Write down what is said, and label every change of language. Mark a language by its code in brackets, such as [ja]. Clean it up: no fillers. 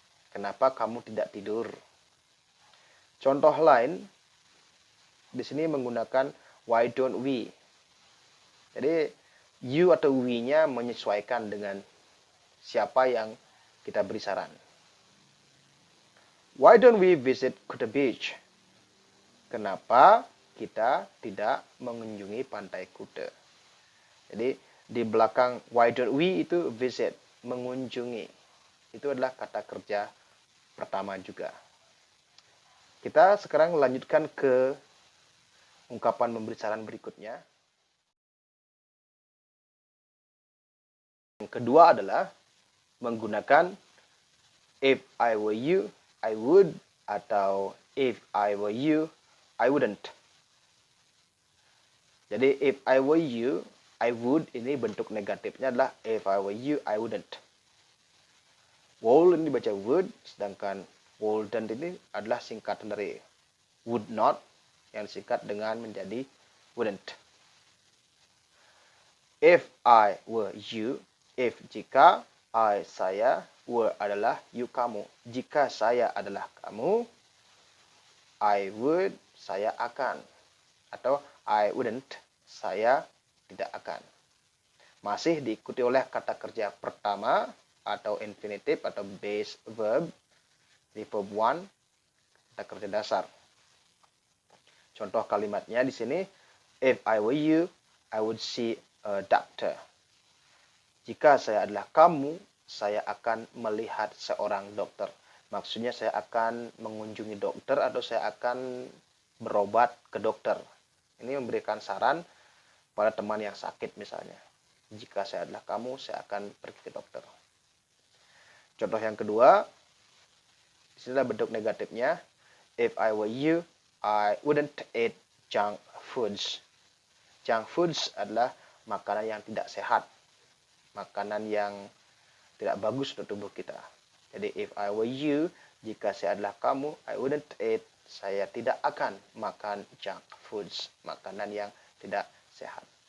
[id] Kenapa kamu tidak tidur? Contoh lain, di sini menggunakan [en] why don't we. [id] Jadi you atau we-nya menyesuaikan dengan siapa yang kita beri saran. [en] Why don't we visit Kuta Beach? [id] Kenapa kita tidak mengunjungi pantai Kuta? Jadi di belakang [en] why don't we [id] itu visit, mengunjungi. Itu adalah kata kerja pertama juga. Kita sekarang lanjutkan ke ungkapan memberi saran berikutnya. Yang kedua adalah menggunakan [en] if I were you, I would, [id] atau [en] if I were you, I wouldn't. [id] Jadi [en] if I were you, I would, [id] ini bentuk negatifnya adalah [en] if I were you, I wouldn't. [id] Would ini dibaca would, sedangkan wouldn't ini adalah singkatan dari [en] would not, [id] yang disingkat dengan menjadi wouldn't. [en] If I were you, [id] if jika, I saya, were adalah you kamu. Jika saya adalah kamu, [en] I would [id] saya akan, atau [en] I wouldn't [id] saya tidak akan. Masih diikuti oleh kata kerja pertama atau infinitive atau [en] base verb [id] di verb one, kata kerja dasar. Contoh kalimatnya di sini, [en] if I were you, I would see a doctor. [id] Jika saya adalah kamu, saya akan melihat seorang dokter. Maksudnya saya akan mengunjungi dokter atau saya akan berobat ke dokter. Ini memberikan saran pada teman yang sakit misalnya. Jika saya adalah kamu, saya akan pergi ke dokter. Contoh yang kedua, di sini adalah bentuk negatifnya. [en] If I were you, I wouldn't eat junk foods. [id] Junk foods adalah makanan yang tidak sehat. Makanan yang tidak bagus untuk tubuh kita. Jadi [en] if I were you, [id] jika saya adalah kamu, [en] I wouldn't eat, [id] saya tidak akan makan junk foods, makanan yang tidak sehat.